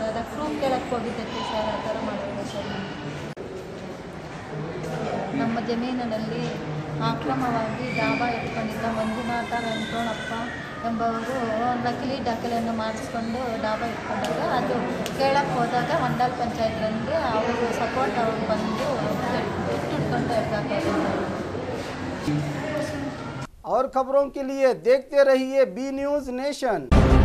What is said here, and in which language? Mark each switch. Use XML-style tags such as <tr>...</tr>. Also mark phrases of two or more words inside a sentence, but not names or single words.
<kn>ಅದಕ್ಕೆ ಪ್ರೂಫ್ ಕೇಳಕ್ಕೆ ಹೋಗಿದ್ದಕ್ಕೆ ಸರ್ ಆ ಥರ ಮಾಡಿದ್ರು ಸರ್. ನಮ್ಮ ಜಮೀನಿನಲ್ಲಿ ಅಕ್ರಮವಾಗಿ ಡಾಬಾ ಇಟ್ಕೊಂಡಿದ್ದ ಮಂಜುನಾಥ ವೆಂಕಟರಮಣಪ್ಪ ಎಂಬವರು ನಕಲಿ ದಾಖಲೆಯನ್ನು ಮಾಡಿಸ್ಕೊಂಡು ಡಾಬಾ ಇಟ್ಕೊಂಡಾಗ ಅದು ಕೇಳಕ್ಕೆ ಹೋದಾಗ ಮಂಡಲ್ ಪಂಚಾಯತ್ಗೆ ಅವರು ಸಪೋರ್ಟ್ ಅವ್ರು ಬಂದು ಇಟ್ಕೊಂಡು ಇರ್ತಾರೆ।</kn> <hi>और खबरों के लिए देखते रहिए बी न्यूज नेशन।</hi>